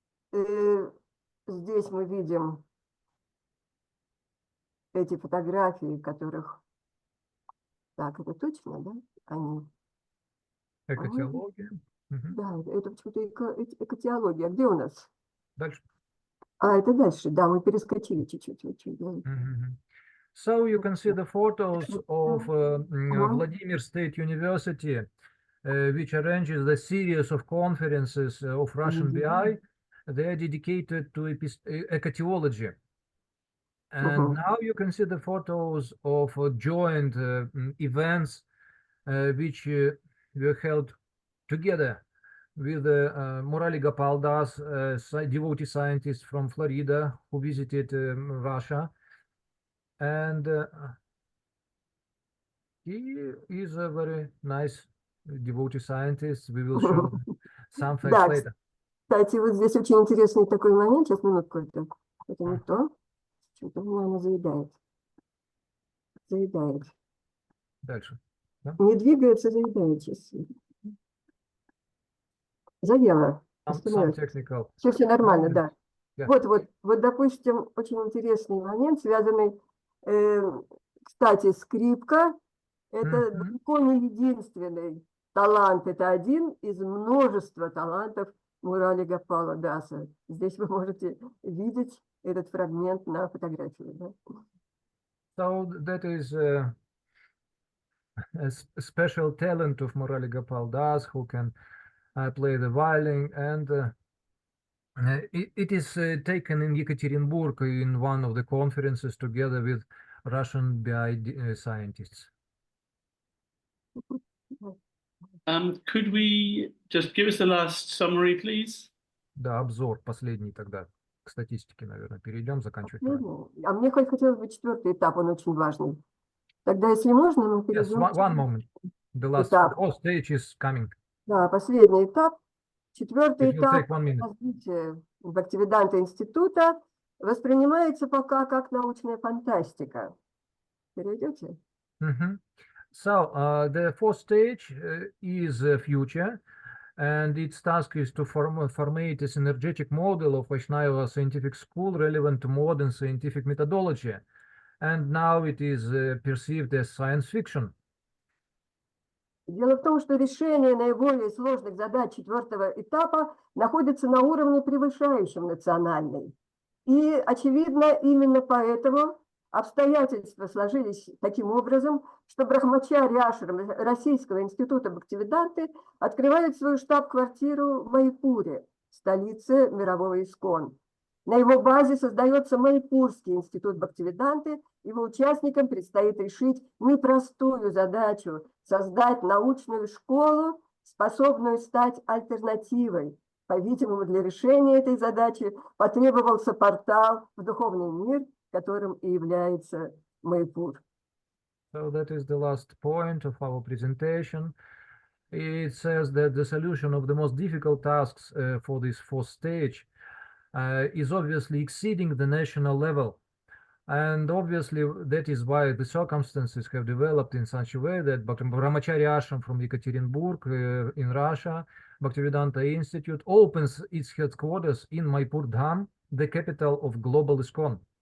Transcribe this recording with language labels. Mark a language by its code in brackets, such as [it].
[ru] Здесь мы видим эти фотографии, которых... Так, это точно, да? Они... Экотеология. Да, это почему-то экотеология. Где у нас? Дальше. Это дальше. Да, мы перескочили чуть-чуть. [en] So you can see the photos of Vladimir State University, which arranges the series of conferences of Russian BI. They are dedicated to ecoteology. And now you can see the photos of joint events which were held together with Murali Gopal Das, a devotee scientist from Florida who visited Russia. And he is a very nice devotee scientist. We will show some facts later. [ru] Кстати, вот здесь очень интересный такой момент. Сейчас, минутку. Это не то. Что-то у меня оно заедает. Заедает. Дальше. Да? Не двигается, заедает сейчас. Заело. Все нормально, да. [en] Yeah. [ru] Вот, допустим, очень интересный момент, связанный, кстати, скрипка. Это далеко не единственный талант, это один из множества талантов Мурали Гопала Даса. Здесь вы можете видеть этот фрагмент на фотографии. Да? [en] So that is a special talent of Murali Gopal Das, who can play the violin and It is taken in Yekaterinburg in one of the conferences together with Russian BI scientists. Could we just give us the last summary, please? [ru] Да, обзор последний тогда. К статистике, наверное, перейдем, заканчивать пора. Последний. А мне хотелось бы 4-й этап, он очень важный. Тогда, если можно, мы [en] Yes, [ru] перейдем к [en] one moment. The last [ru] этапу. [en] whole stage is coming. [ru] Да, последний этап. 4-й [en] It will [ru] этап [en] take 1 minute. [ru] развития Бхактивиданта института воспринимается пока как научная фантастика. Перейдете? Mhm. [en] So, the fourth stage is future, and its task is to formate a synergetic model of Vaishnava scientific school relevant to modern scientific methodology. And now it is perceived as science fiction. [ru] Дело в том, что решение наиболее сложных задач 4-го этапа находится на уровне, превышающем национальный. И, очевидно, именно поэтому обстоятельства сложились таким образом, что Брахмачари Ашрам Российского института Бхактивиданты открывает свою штаб-квартиру в Майпуре, столице мирового ИСККОН. На его базе создается Майпурский институт Бхактивиданты. Его участникам предстоит решить непростую задачу – создать научную школу, способную стать альтернативой. По-видимому, для решения этой задачи потребовался портал в духовный мир, которым и является Майпур. [en] So that is the last point of our presentation. It says that the solution of the most difficult tasks for this fourth stage is obviously exceeding the national level. And obviously that is why the circumstances have developed in such a way that Brahmachari Ashram from Yekaterinburg in Russia, Bhaktivedanta Institute, opens its headquarters in Maipur Dham, the capital of global ISKCON.